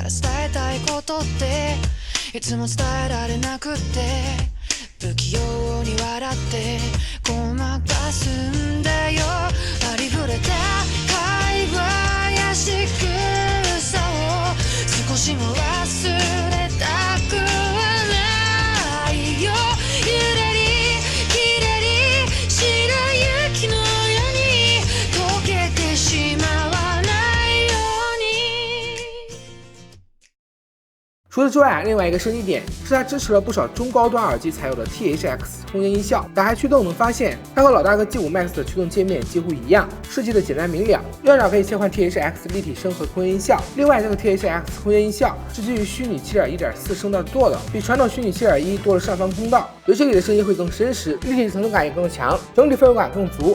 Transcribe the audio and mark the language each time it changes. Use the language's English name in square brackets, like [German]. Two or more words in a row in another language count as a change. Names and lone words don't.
[Japanese] 伝えたいことっていつも伝えられなくって不器用に笑ってごまかすんだよありふれた会話や仕草を少しも忘れたくはないよゆらりきらり白雪のように溶けてしまわないように。 [Chinese] 除此之外，另外一个升级点是它支持了不少中高端耳机才有的 THX 空间音效。打开驱动能发现，它和老大哥 G5 Max 的驱动界面几乎一样，设计的简单明了。右上角可以切换 THX 立体声和空间音效。另外，这个 THX 空间音效是基于虚拟7点 1.4 声道做的，比传统虚拟7点1多了上方通道，游戏里的声音会更真实，立体层次感也更强，整体氛围感更足。